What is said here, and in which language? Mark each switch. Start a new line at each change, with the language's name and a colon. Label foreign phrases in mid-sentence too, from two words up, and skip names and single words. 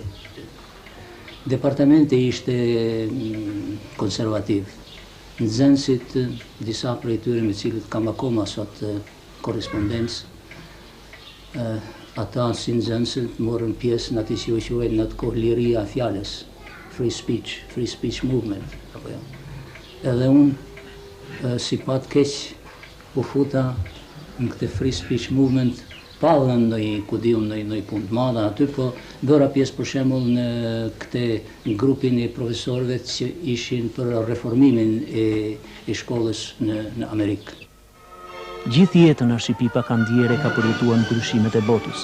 Albanian: Departamenti ishte konservativ. Nxënësit, disa prej tyre me cilët kam akoma sot korrespondencë, ata si nxënësit morën pjesë në atë që u quajnë në atë kohë liria e fjalës,
English: free speech movement.
Albanian: Edhe unë, si pat keq, u futa në këtë
English: free speech movement,
Albanian: pa dhënë ndonjë punë të madhe aty, po bëra pjesë për shembull në këtë grupin e profesorëve që ishin për reformimin e shkollës në Amerikë. Gjithë jetën Arsipipa Kandiere ka përjetuar ndryshimet e botës.